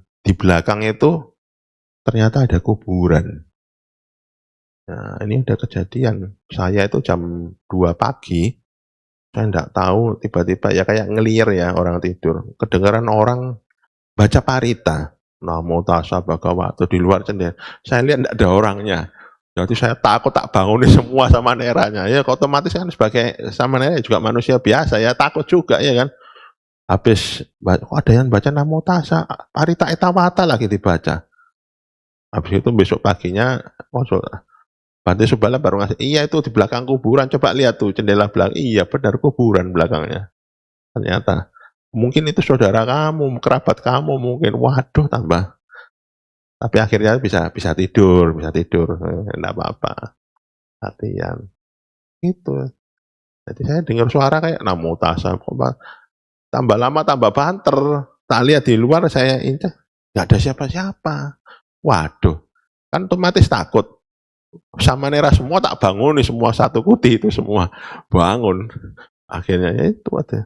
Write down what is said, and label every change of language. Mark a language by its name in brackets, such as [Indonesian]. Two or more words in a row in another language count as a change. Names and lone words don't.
[Indonesian] Di belakang itu ternyata ada kuburan. Nah, ini udah kejadian. Saya itu jam 2 pagi, saya enggak tahu, tiba-tiba ya kayak ngelir ya orang tidur. Kedengaran orang baca parita. [Pali] Namo tassa bhagavato [Indonesian] di luar jendela. Saya lihat enggak ada orangnya. Jadi saya takut, tak bangunin semua sama Neranya. Ya otomatis kan sebagai sama Nera juga manusia biasa ya, takut juga ya kan. Habis kok ada yang baca [Pali] Namo tassa, [Indonesian] parita etawata lagi dibaca. Habis itu besok paginya Bante Subala baru ngasih, iya itu di belakang kuburan, coba lihat tuh jendela belakang, iya benar kuburan belakangnya. Ternyata, mungkin itu saudara kamu, kerabat kamu mungkin, waduh tambah. Tapi akhirnya bisa tidur, enggak apa-apa. Latihan. Itu. Jadi saya dengar suara kayak [Pali] namo tassa, [Indonesian] tambah lama tambah banter. Tak lihat di luar saya injak, nggak ada siapa-siapa. Waduh, kan otomatis takut. Sama Nera semua tak bangun nih, semua satu kuti itu semua bangun. Akhirnya ya itu ada.